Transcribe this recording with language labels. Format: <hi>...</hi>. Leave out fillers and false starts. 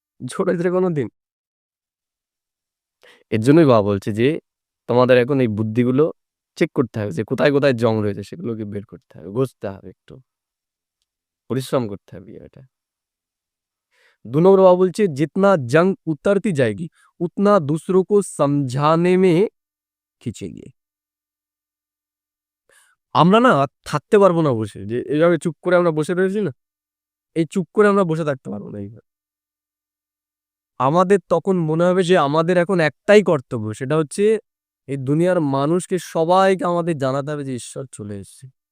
<bn>ঝরেছে কোনোদিন? এর জন্যই বাবা বলছে যে তোমাদের এখন এই বুদ্ধিগুলো চেক করতে হবে, যে কোথায় কোথায় জং রয়েছে, সেগুলোকে বের করতে হবে, ঘষতে হবে, একটু পরিশ্রম করতে হবে এটা।</bn> <hi>2 नंबर बाबा बोलছে जितना जंग उतरती जाएगी उतना दूसरों को समझाने में खींचेगी।</hi> <bn>আমরা না থাকতে পারবো না বসে, যে এইভাবে চুপ করে আমরা বসে রয়েছি না, এই চুপ করে আমরা বসে থাকতে পারবো না এইভাবে। আমাদের তখন মনে হবে যে আমাদের এখন একটাই কর্তব্য, সেটা হচ্ছে এই দুনিয়ার মানুষকে সবাইকে আমাদের জানাতে হবে যে ঈশ্বর চলে এসেছে।</bn>